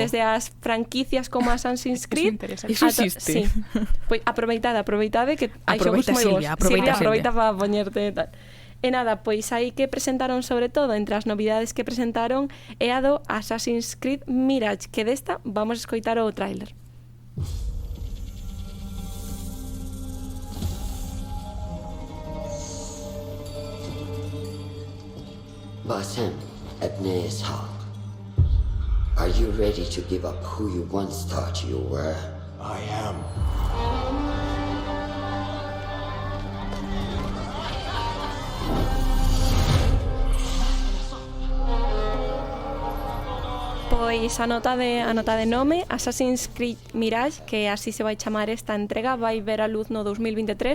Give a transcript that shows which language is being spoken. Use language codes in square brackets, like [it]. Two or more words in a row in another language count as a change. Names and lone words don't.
[gl] Desde as franquicias como Assassin's Creed. Eso existe. Sí. Pois aproveitade que hai xogos moi bons. Silvia, aproveita para poñerte tal. E nada, pois aí que presentaron, sobre todo, entre as novidades que presentaron, é a do Assassin's Creed Mirage, que desta vamos a escoitar o tráiler. [en] Basim Ibn Ishaq, are you ready to give up who you once thought you were? I am. [gl] Pois a nota de nome, Assassin's Creed Mirage, que así se vai chamar esta entrega, vai ver a luz no 2023.